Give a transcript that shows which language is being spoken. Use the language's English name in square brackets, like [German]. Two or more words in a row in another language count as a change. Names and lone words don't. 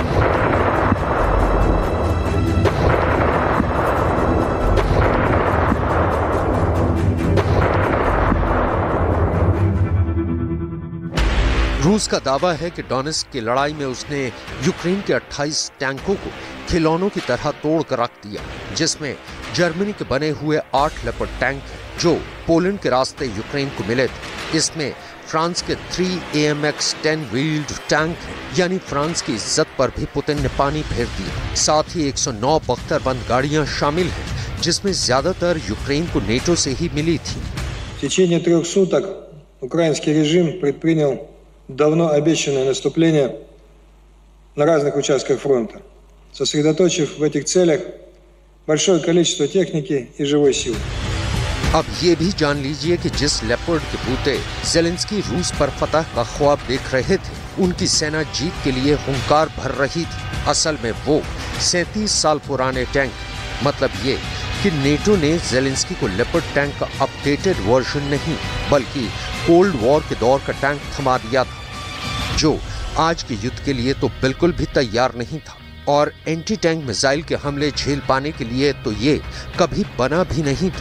[Hindi] रूस का दावा है कि डोनेट्स्क की लड़ाई में उसने यूक्रेन के 28 टैंकों को खिलौनों की तरह तोड़कर रख दिया, जिसमें जर्मनी के बने हुए 8 लेपर्ड टैंक हैं, जो पोलैंड के रास्ते यूक्रेन को मिले थे। इसमें फ्रांस के 3 AMX 10 [English] wheeled tank [Hindi] हैं, यानी फ्रांस की इज्जत पर भी पुतिन ने पानी फेर दिया। साथ ही 109 बख्तरबंद गाड़ियां शामिल हैं, जिसमें ज्यादातर यूक्रेन को नेटो से ही मिली थी। [Russian] В течение 3 суток украинский режим предпринял давно обещанное наступление на разных участках фронта, сосредоточив в этих целях большое количество техники и живой силы. [Hindi] अब ये भी जान लीजिए कि जिस लेपर्ड के बूते ज़ेलेंस्की रूस पर फतह का ख्वाब देख रहे थे, उनकी सेना जीत के लिए हुंकार भर रही थी। असल में वो 37 साल पुराने टैंक, मतलब ये कि नेटो ने ज़ेलेंस्की को लेपर्ड टैंक का [English] updated version [Hindi] नहीं, बल्कि [English] cold war [Hindi] के दौर का टैंक थमा दिया था, जो आज के युद्ध के लिए तो बिल्कुल भी तैयार नहीं था, और [English] anti tank missile [Hindi] के हमले झेल पाने के लिए तो ये कभी बना भी नहीं था।